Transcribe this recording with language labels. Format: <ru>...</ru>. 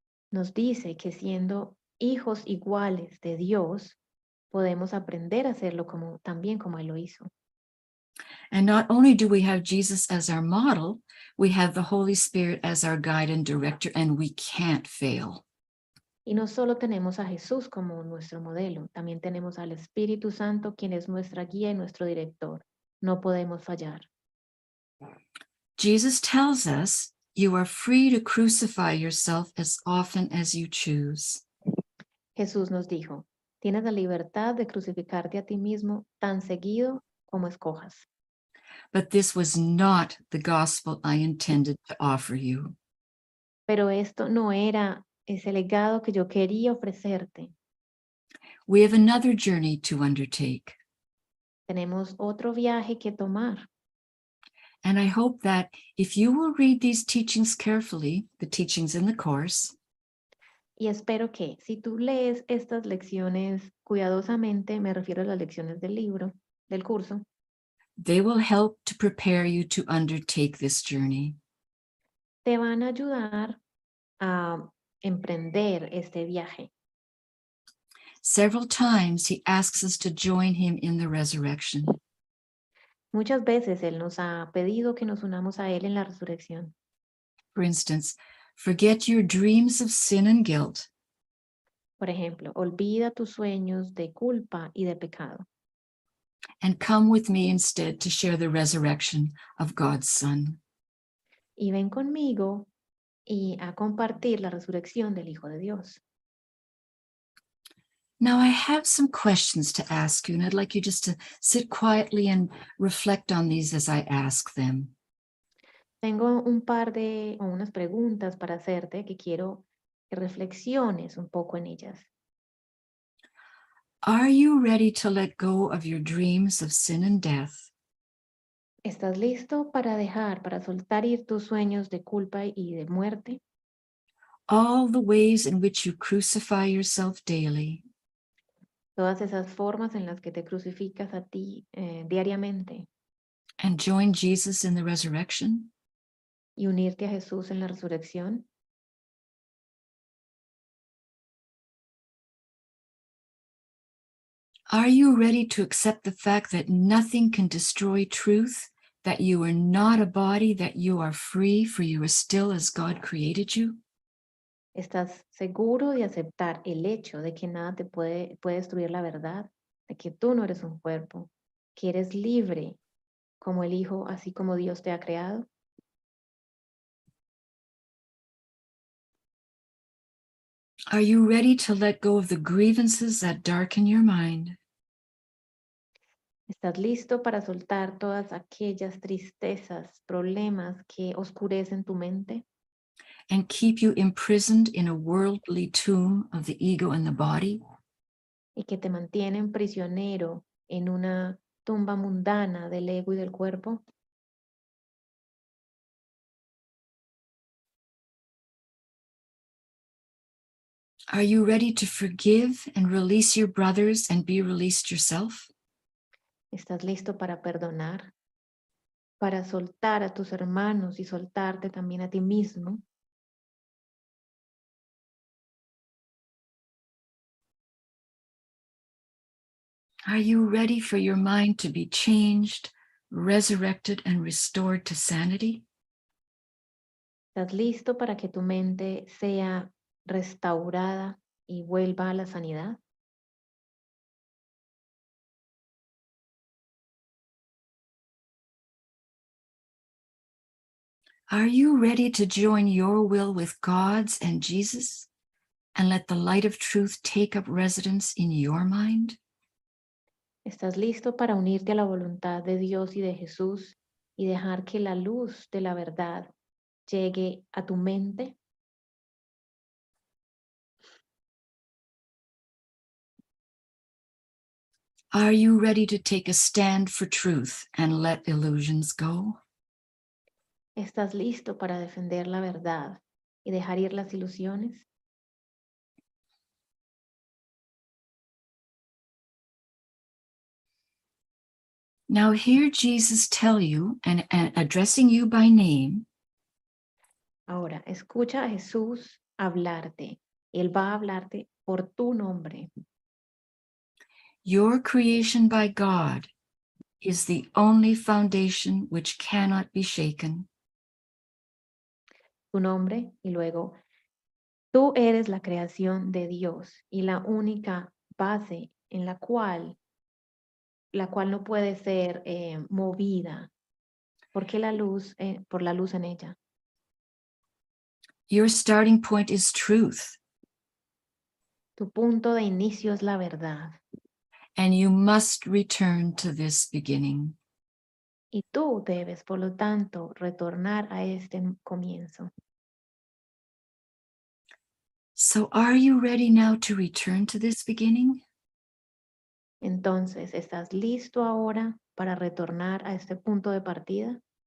<es>Nos dice que siendo hijos iguales de Dios, podemos aprender a hacerlo también como él lo hizo.</es> <en>And not only do we have Jesus as our model, we have the Holy Spirit as our guide and director, and we can't fail.</en> <es>Y no solo tenemos a Jesús como nuestro modelo, también tenemos al Espíritu Santo, quien es nuestra guía y nuestro director. No podemos fallar.</es> <en>Jesus tells us, you are free to crucify yourself as often as you choose.</en> <es>Jesús nos dijo, tienes la libertad de crucificarte a ti mismo tan seguido como escojas.</es> <en>But this was not the gospel I intended to offer you.</en> <es>Pero esto no era ese legado que yo quería ofrecerte.</es> <en>We have another journey to undertake.</en> <es>Tenemos otro viaje que tomar.</es> <en>And I hope that if you will read these teachings carefully, the teachings in the course,</en> <es>y espero que si tú lees estas lecciones cuidadosamente, me refiero a las lecciones del libro, del curso,</es> <en>they will help to prepare you to undertake this journey.</en> <es>Te van a ayudar a emprender este viaje.</es> <en>Several times he asks us to join him in the resurrection.</en> <es>Muchas veces él nos ha pedido que nos unamos a él en la resurrección.</es> <en>For instance, forget your dreams of sin and guilt.</en> <es>Por ejemplo, olvida tus sueños de culpa y de pecado.</es> <en>And come with me instead to share the resurrection of God's Son.</en> <es>Y ven conmigo y a compartir la resurrección del Hijo de Dios.</es> <en>Now I have some questions to ask you, and I'd like you just to sit quietly and reflect on these as I ask them.</en> <es>Tengo unas preguntas para hacerte que quiero que reflexiones un poco en ellas.</es> <en>Are you ready to let go of your dreams of sin and death?</en> <es>¿Estás listo para soltar ir tus sueños de culpa y de muerte?</es> <en>All the ways in which you crucify yourself daily.</en> <es>Todas esas formas en las que te crucificas a ti diariamente.</es> <en>And join Jesus in the resurrection.</en> <es>Y unirte a Jesús en la resurrección.</es> <en>Are you ready to accept the fact that nothing can destroy truth, that you are not a body, that you are free, for you are still as God created you?</en> <es>¿Estás seguro de aceptar el hecho de que nada te puede destruir la verdad? De que tú no eres un cuerpo, que eres libre como el Hijo, así como Dios te ha creado.</es> <en>Are you ready to let go of the grievances that darken your mind?</en> <es>¿Estás listo para soltar todas aquellas tristezas, problemas que oscurecen tu mente?</es> <en>And keep you imprisoned in a worldly tomb of the ego and the body?</en> <es>Y que te mantienen prisionero en una tumba mundana del ego y del cuerpo.</es> <en>Are you ready to forgive and release your brothers and be released yourself?</en> <es>¿Estás listo para perdonar? Para soltar a tus hermanos y soltarte también a ti mismo.</es> <en>Are you ready for your mind to be changed, resurrected, and restored to sanity?</en> <es>¿Estás listo para que tu mente sea restaurada y vuelva a la sanidad?</es> <en>Are you ready to join your will with God's and Jesus and let the light of truth take up residence in your mind?</en> <es>¿Estás listo para unirte a la voluntad de Dios y de Jesús y dejar que la luz de la verdad llegue a tu mente.</es> <en>Are you ready to take a stand for truth and let illusions go?</en> <es>¿Estás listo para defender la verdad y dejar ir las ilusiones?</es> <en>Now hear Jesus tell you, and addressing you by name,</en> <es>Ahora, escucha a Jesús hablarte. Él va a hablarte por tu nombre.</es> <en>your creation by God is the only foundation which cannot be shaken.</en> <es>Tu nombre y luego, tú eres la creación de Dios y la única base en la cual no puede ser movida. ¿Por qué la luz? Por la luz en ella.</es> <en>Your starting point is truth,</en> <es>Tu punto de inicio es la verdad.</es> <en>and you must return to this beginning.</en> <es>Y tú debes, por lo tanto, retornar a este comienzo.</es> <en>So are you ready now to return to this beginning?</en> <es>Entonces, ¿estás listo ahora para retornar a este punto de partida?</es>